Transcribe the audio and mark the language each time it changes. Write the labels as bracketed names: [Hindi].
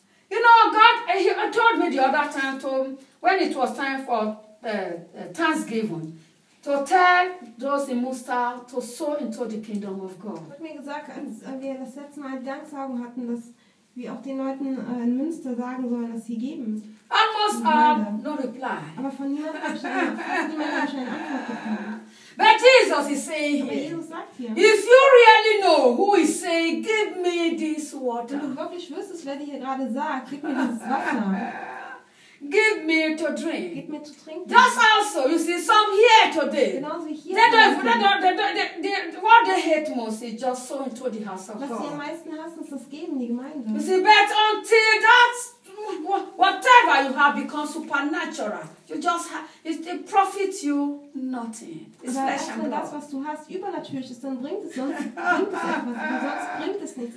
[English] You know, God, he told me the other time, to, when it was time for Thanksgiving, to tell those in Musa to sow into the kingdom of God. [German] Hat mir gesagt, als wir das letzte Mal Danksagen hatten, dass wir auch den Leuten in Münster sagen sollen, dass sie geben. [English] Almost no reply. [German] Aber von mir hat niemand wahrscheinlich eine Antwort bekommen. [English] But Jesus is saying here, if you really know who is saying, give me this water. [German] Wenn du wirklich wüsstest, wer dir hier gerade sagt, gib mir dieses Wasser. [English] Give me to drink. [German] Gib mir zu trinken. [English] That's also, you see, some here today. [German] Genauso hier. [English] They don't, what they hate most is just sowing to the house of God. [German] Was sie am meisten hassen, ist das Geben, die Gemeinde. [English] You see, but until that, whatever you have become supernatural, you just have, it profits you nothing. It's flesh and blood. [German] Das, was du hast, übernatürlich ist, dann bringt es sonst nichts.